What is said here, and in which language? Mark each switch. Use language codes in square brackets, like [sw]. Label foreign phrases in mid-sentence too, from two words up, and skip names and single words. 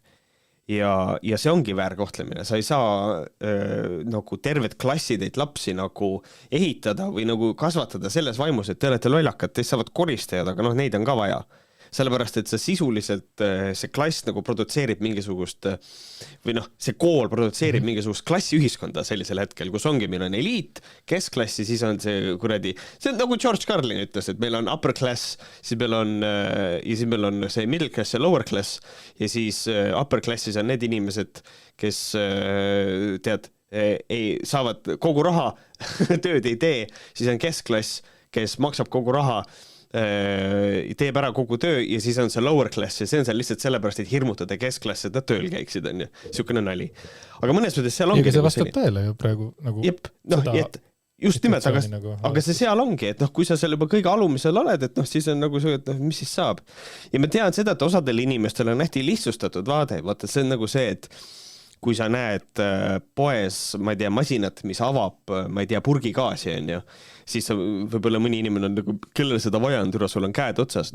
[et] Ja see ongi väärkohtlemine, sa ei saa nagu terved klassideid lapsi nagu ehitada või nagu kasvatada selles vaimus, et te olete lollakad, teist saavad koristajad, aga neid on ka vaja. Sellepärast, et see sisuliselt, see klass nagu produtseerib mingisugust, või see kool produtseerib mingisugust klassiühiskonda sellisel hetkel, kus ongi, meil on eliit, keskklassi, siis on see kuradi, see on nagu George Carlin ütles, et meil on [en] upper class, [et] siis meil on see [en] middle class [et] ja [en] lower class, [et] ja siis [en] upper classis [et] on need inimesed, kes saavad kogu raha, tööd ei tee, siis on keskklass, kes maksab kogu raha, teeb ära kogu töö ja siis on see [en] lower class [et] ja see on seal lihtsalt sellepärast, et hirmutada keskklass, et nad tööl käiksid, on ju. Siukene nali. Aga mõnes mõttes seal ongi... Ja see vastab tõele ju praegu nagu... Jep, just nimelt, aga see seal ongi, et kui sa seal juba kõige alumisel oled, et siis on nagu see, et mis siis saab. Ja ma tean seda, et osadel inimestel on hästi lihtsustatud vaade, vaata see on nagu see, et kui sa näed poes, ma ei tea, masinat, mis avab, ma ei tea, purgigaasi, on ju, siis võib-olla mõni inimene on nagu, kellel seda vaja on, sul on käed otsas.